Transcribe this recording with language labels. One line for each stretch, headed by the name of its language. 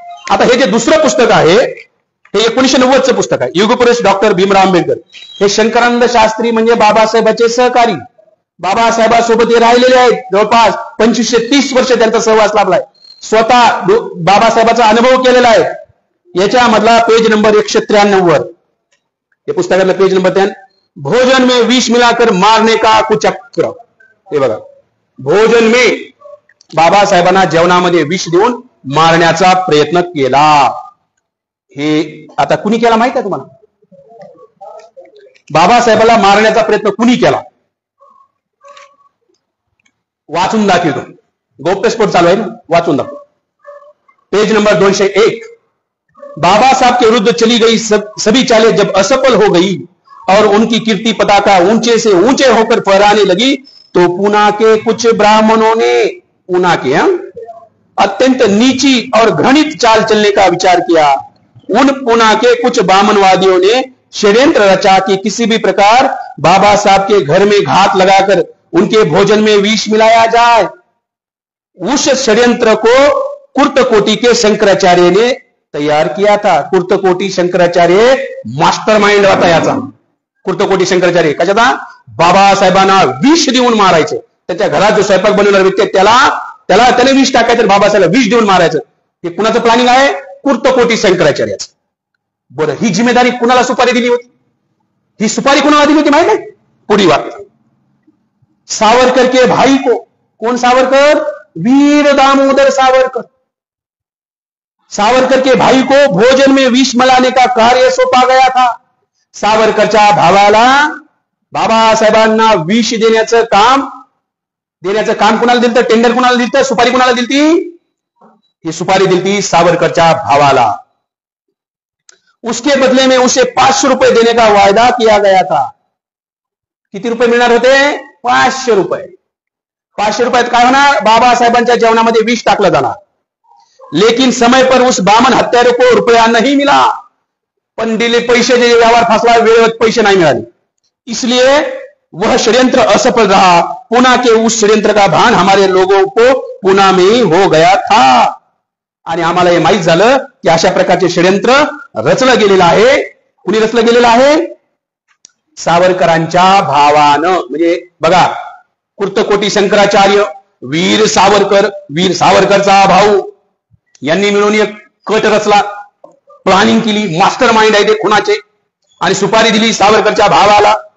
Marathi: आता हे जे दुसरं पुस्तक आहे हे 1990चं पुस्तक आहे, युगपुरुष डॉक्टर भीमराव आंबेडकर. हे शंकरानंद शास्त्री म्हणजे बाबासाहेबांचे सहकारी, बाबासाहेबांसोबत हे राहिलेले आहेत. जवळपास 25 ते 30 वर्ष त्यांचा सहवास लाभलाय. स्वतः बाबासाहेबांचा अनुभव केलेला आहे. याच्यामधला पेज नंबर 193 वर, हे पुस्तकातला पेज नंबर 10,
Hindi: भोजन में विष मिलाकर मारने का कुचक्र.
Marathi: हे बघा,
Hindi: भोजन में
Marathi: बाबासाहेबांना जेवणामध्ये विष देऊन मारण्याचा प्रयत्न केला. हे आता कुणी केला माहित आहे तुम्हाला? बाबासाहेबाला मारण्याचा प्रयत्न कुणी केला? वाचून दाखवतो, गौप्यस्फोट चालू आहे ना, वाचून दाखव.
Hindi: पेज नंबर 201, बाबा साहब के विरुद्ध चली गई सभी चालें जब असफल हो गई और उनकी कीर्ति पताका ऊंचे से ऊंचे होकर फहराने लगी तो पूना के कुछ ब्राह्मणों ने पूना के अत्यंत नीची और घृणित चाल चलने का विचार किया. उन पूना के कुछ ब्राह्मणवादियों ने षड्यंत्र रचा कि किसी भी प्रकार बाबा साहब के घर में घात लगाकर उनके भोजन में विष मिलाया जाए. उस षड्यंत्र को कुर्तकोटी के शंकराचार्य ने तैयार किया था.
Marathi: कुर्तकोटी शंकराचार्य मास्टरमाइंड होता याचा. कुर्तकोटी शंकराचार्य कशाचा? बाबासाहेबांना विष देऊन मारायचं. त्याच्या घरात जो स्वयंपाक बनवणारा व्यक्ती त्याने विष टाकायचं, बाबासाहेबांना विष देऊन मारायचं. हे कुणाचं प्लॅनिंग आहे? कुर्तकोटी शंकराचार्याचं. बरं, ही जिम्मेदारी कुणाला सुपारी दिली होती? ही सुपारी कुणाला दिली होती माहिती आहे? पुढील वाक्य,
Hindi: सावरकर के भाई को. कौन सावरकर? वीर दामोदर सावरकर. सावरकर के भाई को भोजन में विष मिलाने का कार्य सौंपा गया था.
Marathi: सावरकरच्या भावाला बाबासाहेबांना विष देण्याचं काम कुणाला दिलं? टेंडर कुणाला दिलं? सुपारी कुणाला दिलती? ही सुपारी दिलती सावरकरच्या भावाला.
Hindi: उसके बदले में उसे 500 रुपए देने का वायदा किया गया था.
Marathi: किती रुपये मिळणार होते? 500 रुपये. 500 रुपयात काय होणार? बाबासाहेबांच्या जेवणामध्ये विष टाकलं जाणार.
Hindi: लेकिन समय पर उस बामन हत्यारे को रुपया नहीं मिला.
Marathi: पण दिले पैसे, जे व्यवहार फसला, वेळेवर पैसे नाही मिळाले.
Hindi: इसलिए वह षड्यंत्र असफल रहा. पुना के उस षड्यंत्र का भान हमारे लोगों को पुना में हो गया था.
Marathi: आणि आम्हाला हे माहित झालं की अशा प्रकारचे षड्यंत्र रचलं गेलेलं आहे. कुणी रचलं गेलेलं आहे? सावरकरांच्या भावानं. म्हणजे बघा, कुर्तकोटी शंकराचार्य, वीर सावरकरचा भाऊ यांनी मिळून एक कट रचला, प्लॅनिंग केली, मास्टर माइंड आहे ते खुनाचे, आणि सुपारी दिली सावरकरच्या भावाला.